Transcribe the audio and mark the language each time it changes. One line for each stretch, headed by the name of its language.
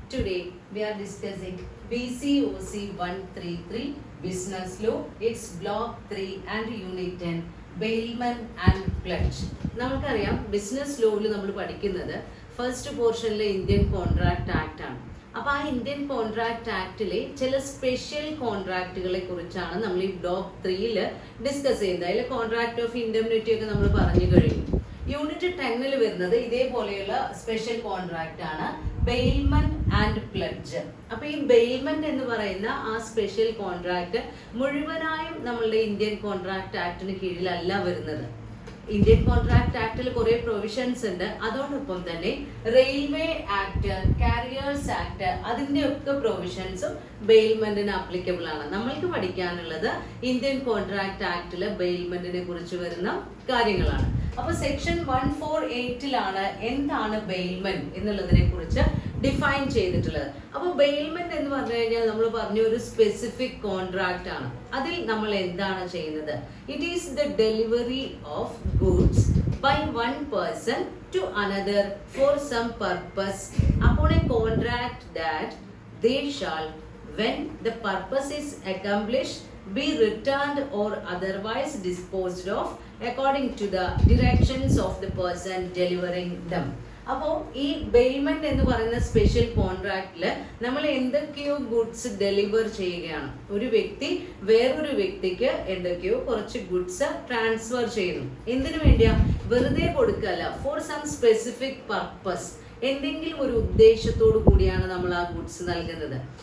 English: Today we are discussing BCOC 133 Business Law, its Block 3 and Unit 10 Bailment and Pledge.
Malayalam: നമുക്കറിയാം business ലോയിൽ നമ്മൾ പഠിക്കുന്നത് first പോർഷനിലെ Indian contract act ആണ്. അപ്പോൾ ആ Indian contract ആക്ടിലെ ചില സ്പെഷ്യൽ കോൺട്രാക്റ്റുകളെ കുറിച്ചാണ് നമ്മൾ ഈ ബ്ലോക്ക് 3യിൽ ഡിസ്കസ് ചെയ്യുന്നത്. അതിൽ കോൺട്രാക്ട് ഓഫ് ഇൻഡെംനിറ്റി ഒക്കെ നമ്മൾ പറഞ്ഞു കഴിഞ്ഞു. യൂണിറ്റ് 10ൽ വരുന്നത് ഇതേപോലെയുള്ള സ്പെഷ്യൽ കോൺട്രാക്റ്റ് ആണ്, ബെയിൽമെന്റ് ആൻഡ് പ്ലെഡ്ജ്. അപ്പൊ ഈ ബെയിൽമെന്റ് എന്ന് പറയുന്ന ആ സ്പെഷ്യൽ കോൺട്രാക്ട് മുഴുവനായും നമ്മളുടെ ഇന്ത്യൻ കോൺട്രാക്ട് ആക്ടിന് കീഴിലല്ല വരുന്നത്. ഇന്ത്യൻ കോൺട്രാക്ട് ആക്ടിൽ കുറെ പ്രൊവിഷൻസ് ഉണ്ട്. അതോടൊപ്പം തന്നെ റെയിൽവേ ആക്ട്, കാരിയേഴ്സ് ആക്ട്, അതിന്റെ ഒക്കെ പ്രൊവിഷൻസും ബെയിൽമെന്റിന് അപ്ലിക്കബിൾ ആണ്. നമ്മൾക്ക് പഠിക്കാനുള്ളത് ഇന്ത്യൻ കോൺട്രാക്ട് ആക്ടിലെ ബെയിൽമെന്റിനെ കുറിച്ച് വരുന്ന കാര്യങ്ങളാണ്. അപ്പൊ സെക്ഷൻ 148ലാണ് എന്താണ് ബെയിൽമെന്റ് എന്നുള്ളതിനെ കുറിച്ച് ഡിഫൈൻ ചെയ്തിട്ടുള്ളത്. അപ്പൊ ബെയിൽമെന്റ് എന്ന് പറഞ്ഞു കഴിഞ്ഞാൽ നമ്മൾ പറഞ്ഞ ഒരു സ്പെസിഫിക് കോൺട്രാക്ട് ആണ്. അതിൽ നമ്മൾ എന്താണ് ചെയ്യുന്നത്?
English: It is the delivery of goods by one person to another for some purpose upon a contract that they shall, when the purpose is accomplished, be returned or otherwise disposed of according to the directions of the person delivering them.
Malayalam: അപ്പോൾ ഈ bailment എന്ന് പറയുന്ന special കോൺട്രാക്റ്റില് നമ്മൾ എന്തൊക്കെയോ goods deliver ചെയ്യുകയാണ്. ഒരു വ്യക്തി വേറൊരു വ്യക്തിക്ക് എന്തൊക്കെയോ കുറച്ച് ഗുഡ്സ് ട്രാൻസ്ഫർ ചെയ്യുന്നു. എന്തിനു വേണ്ടിയാ? വെറുതെ കൊടുക്കല്ല,
English: For some specific purpose.
Malayalam: എന്തെങ്കിലും ഒരു ഉദ്ദേശത്തോടു കൂടിയാണ് നമ്മൾ ആ ഗുഡ്സ് നൽകുന്നത്.